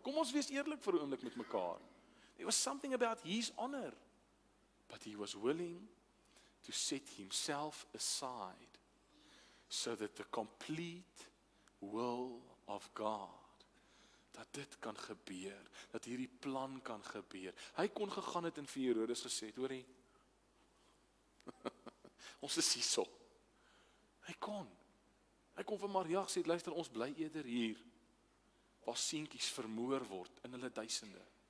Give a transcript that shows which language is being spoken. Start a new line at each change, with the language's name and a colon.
Afrikaans: Kom ons wees eerlik vir 'n oomblik met mekaar.
English: There was something about his honor, but he was willing to set himself aside so that the complete will of God,
Afrikaans: dat dit kan gebeur,
English: dat hierdie plan kan gebeur.
Afrikaans: Hy kon gegaan het en vir Herodes gesê het, hoorie, ons is hierso. Hy kon vir Maria gesê, luister, ons bly eerder hier, waar seentjies vermoor word in hulle duisende.